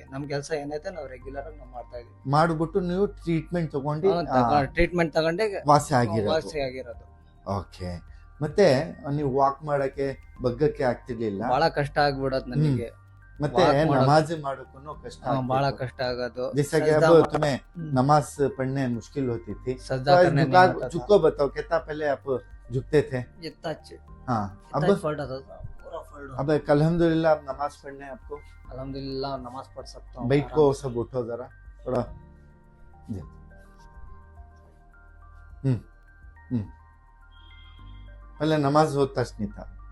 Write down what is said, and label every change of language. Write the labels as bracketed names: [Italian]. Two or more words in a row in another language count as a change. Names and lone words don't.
[Kannada] ನಮ್ ಕೆಲಸ ಏನೈತೆ ನಾವು ರೆಗ್ಯುಲರ್ ಆಗಿ ನಾವು ಮಾಡ್ತಾ ಇದೀವಿ. ಮಾಡ್ಬಿಟ್ಟು ನೀವು ಟ್ರೀಟ್ಮೆಂಟ್ ತಗೊಂಡು ಟ್ರೀಟ್ಮೆಂಟ್ ತಗೊಂಡೆ ವಾಸಿ ಆಗಿರೋದು. ಓಕೆ, ಮತ್ತೆ ನೀವು ವಾಕ್ ಮಾಡಕ್ಕೆ ಬಗ್ಗಕ್ಕೆ ಆಗ್ತಿರ್ಲಿಲ್ಲ? ಬಹಳ ಕಷ್ಟ ಆಗ್ಬಿಡೋದು ನನಗೆ. ಮತ್ತೆ नमाज ಮಾಡೋಕ್ಕೂ ಕಷ್ಟ, ಬಹಳ ಕಷ್ಟ ಆಗೋದು. [Hindi] जैसे कि अब तुम्हें नमाज पढ़ने मुश्किल होती थी, सजदा करने नहीं होता था। झुको बताओ, कितना पहले आप झुकते थे? हाँ, अब अल्हम्दुलिल्लाह अब नमाज पढ़ने आपको? अल्हम्दुलिल्लाह नमाज पढ़ सकता हूँ। बैठ को सब उठो जरा थोड़ा। पहले नमाज होता नहीं था?